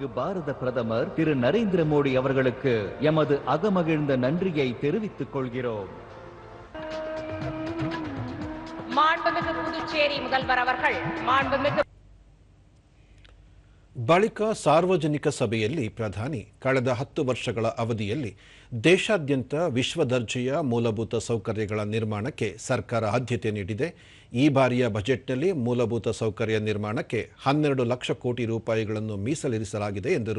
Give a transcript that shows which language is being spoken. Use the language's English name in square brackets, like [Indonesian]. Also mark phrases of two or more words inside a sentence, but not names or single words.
[Tamil] பாரத பிரதமர் திரு நரேந்திர மோடி அவர்களுக்கு எமது அகமகிழ்ந்த நன்றியை தெரிவித்துக் கொள்கிறோம். மாண்புமிகு புதுச்சேரி முதல்வர் அவர்கள் மாண்புமிகு [Kannada] ಬಳಿಕ ಸಾರ್ವಜನಿಕ ಸಭೆಯಲ್ಲಿ ಪ್ರಧಾನಿ ಕಳೆದ 10 ವರ್ಷಗಳ ಅವಧಿಯಲ್ಲಿ ದೇಶಾದ್ಯಂತ ವಿಶ್ವದರ್ಜೆಯ ಮೂಲಭೂತ ಸೌಕರ್ಯಗಳ ನಿರ್ಮಾಣಕ್ಕೆ ಸರ್ಕಾರ ಆದ್ಯತೆ ನೀಡಿದೆ. ಈ ಬಾರಿಯ ಬಜೆಟ್ನಲ್ಲಿ ಮೂಲಭೂತ ಸೌಕರ್ಯ ನಿರ್ಮಾಣಕ್ಕೆ 12 ಲಕ್ಷ ಕೋಟಿ ರೂಪಾಯಿಗಳನ್ನು ಮೀಸಲಿರಿಸಲಾಗಿದೆ ಎಂದರು.